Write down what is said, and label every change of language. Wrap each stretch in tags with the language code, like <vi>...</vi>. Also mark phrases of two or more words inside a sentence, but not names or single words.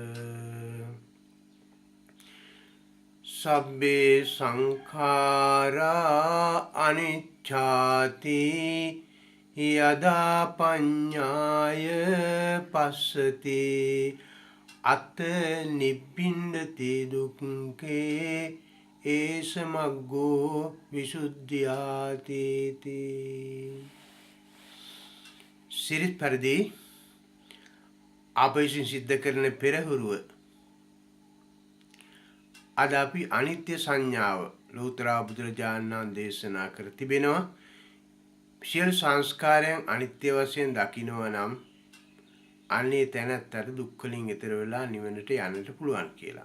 <pi>සබ්බේ සංඛාරා අනිච්ඡාති යදා පඤ්ඤාය පස්සති අත නිබ්බින්දති දුක්ඛේ ඒසමග්ගෝ විසුද්ධියාති</pi> <si>සිරිත් පරිදි අප විසින් සිද්ධ කරන පෙරහුරුව අද අපි අනිත්‍ය සංඥාව ලෝතර බුදුරජාණන් දේශනා කර තිබෙනවා. සියලු සංස්කාරයන් අනිත්‍ය වශයෙන් දකිනවා නම් අන්නේ තැනත්තට දුක් වලින් ඈතර වෙලා නිවනට යන්නට පුළුවන් කියලා.</si>